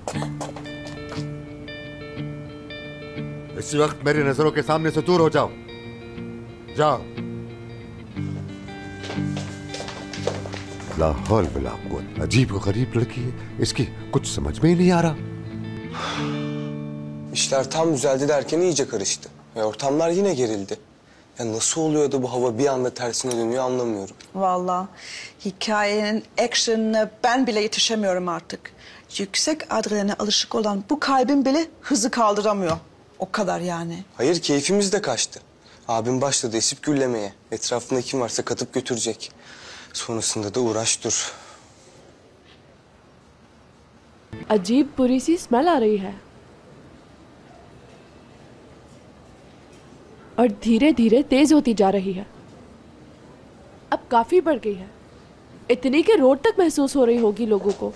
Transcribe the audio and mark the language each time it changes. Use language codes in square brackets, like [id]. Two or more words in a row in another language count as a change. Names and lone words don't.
[ur] اسی وقت میری نظروں کے سامنے سے دور ہو جاؤ. جاؤ. [ar] لا حول ولا قوة. [ur] عجیب و غریب لڑکی ہے، اس کی کچھ سمجھ میں ہی نہیں آ رہا. [tr] İşler tam düzeldi derken iyice karıştı. Ve ortamlar yine gerildi. Ya nasıl oluyor da bu hava bir anda tersine dönüyor anlamıyorum. vallahi hikayenin action'ına ben bile yetişemiyorum artık. Yüksek adrenaline alışık olan bu kalbim bile hızı kaldıramıyor. O kadar yani. Hayır, keyfimiz de kaçtı. Abim başladı esip gürlemeye. Etrafında kim varsa katıp götürecek. Sonrasında da uğraş dur. [ur] عجیب بری سی سمیل آ رہی ہے اور دھیرے دھیرے تیز ہوتی جا رہی ہے. اب کافی بڑھ گئی ہے، اتنی کہ روڈ تک محسوس ہو رہی ہوگی لوگوں کو.